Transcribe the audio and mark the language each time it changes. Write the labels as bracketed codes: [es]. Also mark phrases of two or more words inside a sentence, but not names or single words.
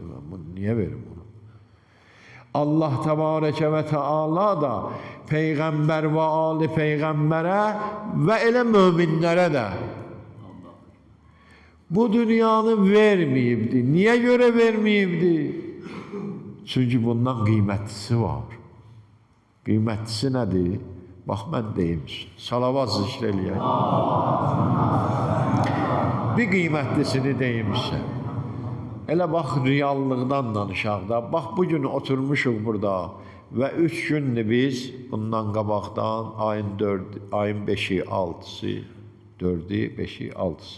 [az] Mən bunu niyə verim onu? Allah Təbarəkə və Teala da Peyğəmbər və Ali Peyğəmbərə və elə möminlərə də bu dünyanı verməyibdi. Niyə görə verməyibdi? Çünkü bundan kıymetlisi var. [tr] Kıymetlisi nedir? Bak ben deyim. [az] Salavat zikr eləyək. Bir kıymetlisini deyim sizə. Elə bax reallıqdan danışaq da. Bax bugün oturmuşuq burada ve 3 gündür biz bundan qabaqdan ayın 5'i 6'sı 4'ü, 5'i, 6'sı.